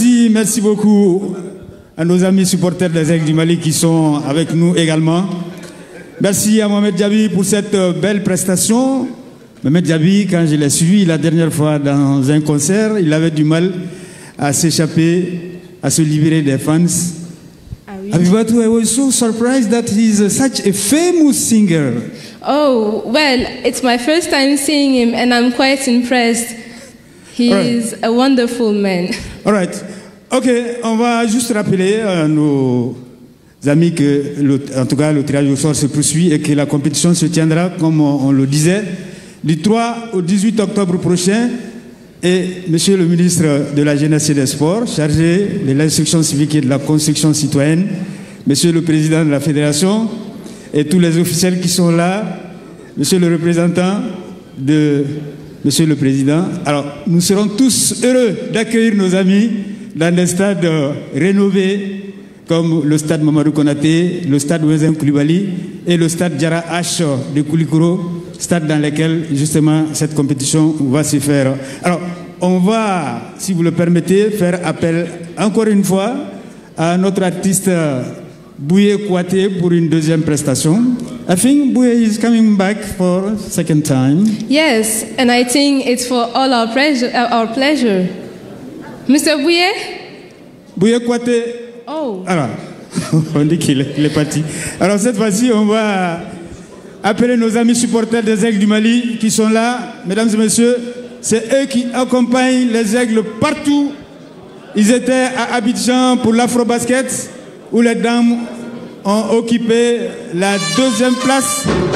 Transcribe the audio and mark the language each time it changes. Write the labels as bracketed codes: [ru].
[fr] Merci beaucoup à nos amis supporters des Aigles du Mali qui sont avec nous également. Merci à Mohamed Diaby pour cette belle prestation. Mohamed Diaby, quand je l'ai suivi la dernière fois dans un concert, il avait du mal à s'échapper, à se libérer des fans. [en] Abibatu, I was so surprised that he's such a famous singer. Oh, well, it's my first time seeing him and I'm quite impressed. He is a wonderful man. All right. [fr] Ok, on va juste rappeler à nos amis que, en tout cas, le tirage au sort se poursuit et que la compétition se tiendra, comme on le disait, du 3 au 18 octobre prochain. Et Monsieur le ministre de la Jeunesse et des Sports, chargé de l'instruction civique et de la construction citoyenne, Monsieur le président de la Fédération et tous les officiels qui sont là, Monsieur le représentant de Monsieur le Président. Alors, nous serons tous heureux d'accueillir nos amis dans des stades rénovés comme le stade Mamadou Konaté, le stade Ouezin Koulibaly et le stade Diarra H de Koulikoro, stade dans lesquels justement cette compétition va se faire. Alors, on va, si vous le permettez, faire appel encore une fois à notre artiste Bouye Kouaté pour une deuxième prestation. [en] I think Bouye is coming back for a second time. Yes, and I think it's for all our pleasure. Mr. Bouye? Bouye Kouate. Oh. [fr] Alors, on dit qu'il est parti. Alors cette fois-ci, on va appeler nos amis supporters des Aigles du Mali qui sont là. Mesdames et messieurs, c'est eux qui accompagnent les Aigles partout. Ils étaient à Abidjan pour l'Afro-Basket, où les dames ont occupé la 2e place.